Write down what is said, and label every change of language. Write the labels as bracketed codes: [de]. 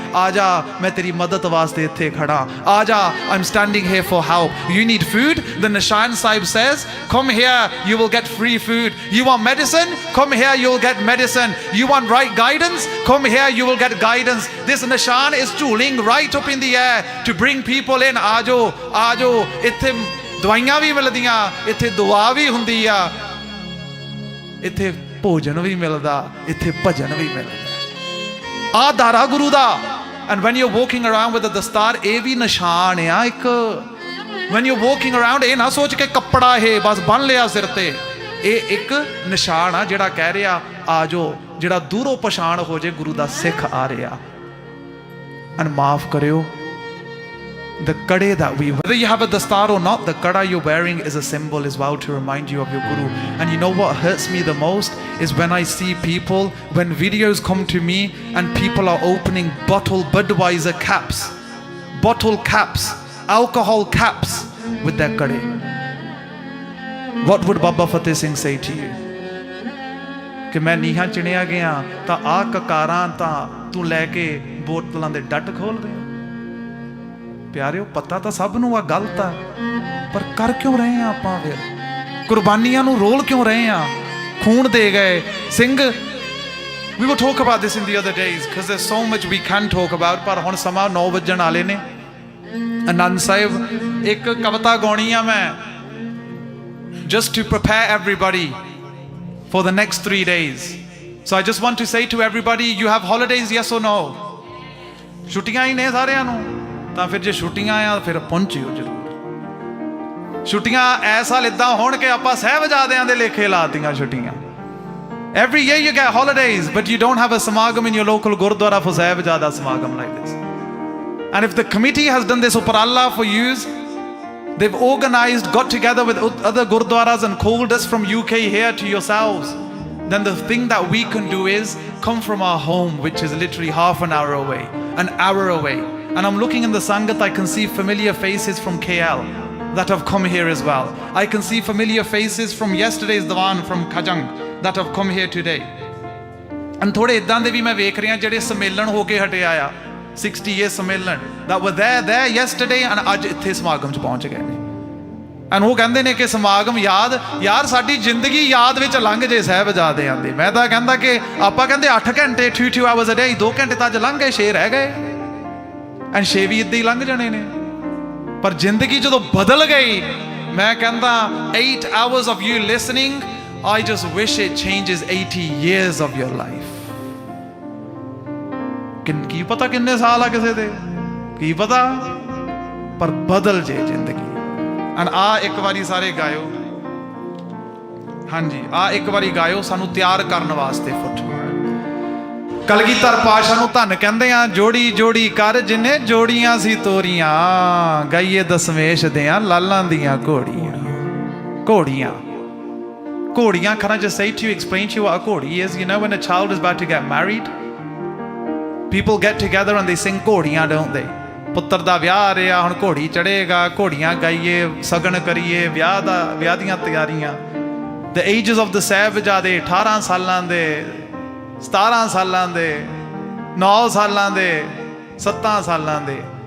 [pa] Aja, main teri madad waaste ithe khada. [en] Aja, I'm standing here for help. You need food? The Nishan Sahib says, come here, you will get free food. You want medicine? Come here, you will get medicine. You want right guidance? Come here, you will get guidance. This Nishan is chooling right up in the air to bring people in. [pa] Ajo, ajo, ithe ਦਵਾਈਆਂ ਵੀ ਮਿਲਦੀਆਂ, ਇੱਥੇ ਦੁਆ ਵੀ ਹੁੰਦੀ ਆ, ਇੱਥੇ ਭੋਜਨ ਵੀ ਮਿਲਦਾ, ਇੱਥੇ ਭਜਨ ਵੀ ਮਿਲਦਾ. ਆ ਦਾਰਾ ਗੁਰੂ ਦਾ. [en] And when you're walking around with a dastar, [pa] ਇਹ ਵੀ ਨਿਸ਼ਾਨ ਆ ਇੱਕ. [en] When you're walking around, [pa] ਇਹ ਨਾ ਸੋਚ ਕੇ ਕੱਪੜਾ ਇਹ ਬਸ ਬੰਨ ਲਿਆ ਸਿਰ ਤੇ. ਇਹ ਇੱਕ ਨਿਸ਼ਾਨ ਆ ਜਿਹੜਾ ਕਹਿ ਰਿਹਾ ਆ ਜੋ, ਜਿਹੜਾ ਦੂਰੋਂ ਪਛਾਣ ਹੋ ਜੇ ਗੁਰੂ ਦਾ ਸਿੱਖ ਆ ਰਿਹਾ. [en] And [pa] ਮਾਫ ਕਰਿਓ, [en] the kade that we, whether you have a dastar or not, the kada you're wearing is a symbol as well to remind you of your guru. And you know what hurts me the most is when I see people, when videos come to me and people are opening bottle Budweiser caps, bottle caps, alcohol caps with their kade. What would Baba Fateh Singh say to you? [pa] कि मैं नीहा चिणिया गया ਤਾਂ ਆ ਕਕਾਰਾਂ ਤਾਂ ਤੂੰ ਲੈ ਕੇ ਬੋਤਲਾਂ ਦੇ ਡੱਟ ਖੋਲ ਦੇ. ਪਿਆਰਿਓ, ਪਤਾ ਤਾਂ ਸਭ ਨੂੰ ਆ ਗਲਤ ਆ, ਪਰ ਕਰ ਕਿਉਂ ਰਹੇ ਆ ਆਪਾਂ? ਫਿਰ ਕੁਰਬਾਨੀਆਂ ਨੂੰ ਰੋਲ ਕਿਉਂ ਰਹੇ ਆ? ਖੂਨ ਦੇ ਗਏ Singh. [en] We will talk about this in the other days because there's so much we can talk about. [pa] ਪਰ ਹੁਣ ਸਮਾਂ 9 ਵਜਣ ਵਾਲੇ ਨੇ. ਆਨੰਦ ਸਾਹਿਬ ਇੱਕ ਕਵਿਤਾ ਗਾਉਣੀ ਆ ਮੈਂ, [en] just to prepare everybody for the next 3 days. So I just want to say to everybody, you have holidays, yes or no? [pa] ਛੁੱਟੀਆਂ ਹੀ ਨੇ ਸਾਰਿਆਂ ਨੂੰ. ਤਾਂ ਫਿਰ ਜੇ ਛੁੱਟੀਆਂ ਆ ਫਿਰ ਪਹੁੰਚਿਓ ਜ਼ਰੂਰ. ਛੁੱਟੀਆਂ ਇਸ ਸਾਲ ਇੱਦਾਂ ਹੋਣ ਕਿ ਆਪਾਂ ਸਾਹਿਬਜ਼ਾਦਿਆਂ ਦੇ ਲੇਖੇ ਲਾਤੀਆਂ ਛੁੱਟੀਆਂ. [en] Every year you get holidays, but you don't have a samagam in your local gurdwara for Sahibzada samagam like this. And if the committee has done this uparalla for you, They've organized, got together with other gurdwaras and called us from UK here to yourselves. Then the thing that we can do is come from our home, which is literally half an hour away, an hour away. And I'm looking in the Sangat, I can see familiar faces from KL that have come here as well. I can see familiar faces from yesterday's Diwan from Khajang that have come here today. [pa] And ਥੋੜੇ ਇਦਾਂ ਦੇ ਵੀ ਮੈਂ ਵੇਖ ਰਿਹਾ ਜਿਹੜੇ ਸੰਮੇਲਨ ਹੋ ਕੇ ਹਟਿਆ ਆ 60 year ਸੰਮੇਲਨ [en] that were there yesterday and [pa] ਅੱਜ ਇੱਥੇ ਸਮਾਗਮ 'ਚ ਪਹੁੰਚ ਗਏ ਨੇ। ਐਂਡ ਉਹ ਕਹਿੰਦੇ ਨੇ ਕਿ ਸਮਾਗਮ ਯਾਰ ਸਾਡੀ ਜ਼ਿੰਦਗੀ ਯਾਦ ਵਿੱਚ ਲੰਘ ਜੇ ਸਾਹਿਬਜ਼ਾਦਿਆਂ ਦੀ। ਮੈਂ ਤਾਂ ਕਹਿੰਦਾ ਕਿ ਆਪਾਂ ਕਹਿੰਦੇ 8 ਘੰਟੇ [en] 2 hours a day [pa] 2 ਘੰਟੇ ਤਾਂ ਅੱਜ ਲੰਘ ਗਏ, 6 ਰਹਿ ਗਏ ਐਂਡ 6 ਵੀ ਇੱਦਾਂ ਹੀ ਲੰਘ ਜਾਣੇ ਨੇ। ਪਰ ਜ਼ਿੰਦਗੀ ਜਦੋਂ ਬਦਲ ਗਈ, ਮੈਂ ਕਹਿੰਦਾ [en] 8 hours of you listening, I just wish it changes 80 years of your life. [pa] ਕੀ ਪਤਾ ਕਿੰਨੇ ਸਾਲ ਆ ਕਿਸੇ ਦੇ, ਕੀ ਪਤਾ, ਪਰ ਬਦਲ ਜੇ ਜ਼ਿੰਦਗੀ। ਐਂਡ ਆ ਇੱਕ ਵਾਰੀ ਸਾਰੇ ਗਾਇਓ, ਹਾਂਜੀ ਆ ਇੱਕ ਵਾਰੀ ਗਾਇਓ ਸਾਨੂੰ ਤਿਆਰ ਕਰਨ ਵਾਸਤੇ ਫੁੱਟਬਾਲ। ਕਲਗੀਧਰ ਪਾਤਸ਼ਾਹ ਨੂੰ ਧੰਨ ਕਹਿੰਦੇ ਆ, ਜੋੜੀ ਜੋੜੀ ਕਰ ਜਿੰਨੇ ਜੋੜੀਆਂ ਸੀ ਤੋਰੀਆਂ, ਗਾਈਏ ਦਸਮੇਸ਼ ਦਿਆਂ ਲਾਲਾਂ ਦੀਆਂ ਘੋੜੀਆਂ। [en] ਘੋੜੀਆਂ ਘੋੜੀਆਂ, can I just say to you, explain to you what a ਘੋੜੀ is? You know when a child is about to get married, people get together and they sing ਘੋੜੀਆਂ, don't they? [pa] ਪੁੱਤਰ ਦਾ ਵਿਆਹ ਆ ਰਿਹਾ, ਹੁਣ ਘੋੜੀ ਚੜ੍ਹੇਗਾ, ਘੋੜੀਆਂ ਗਾਈਏ, ਸਗਨ ਕਰੀਏ, ਵਿਆਹ ਦੀਆਂ ਤਿਆਰੀਆਂ। [en] The ages of the [pa] ਸਾਹਿਬਜ਼ਾਦੇ 18 ਸਾਲਾਂ ਦੇ, 17 ਸਾਲਾਂ ਦੇ, 9 ਸਾਲਾਂ ਦੇ, 7 ਸਾਲਾਂ ਦੇ।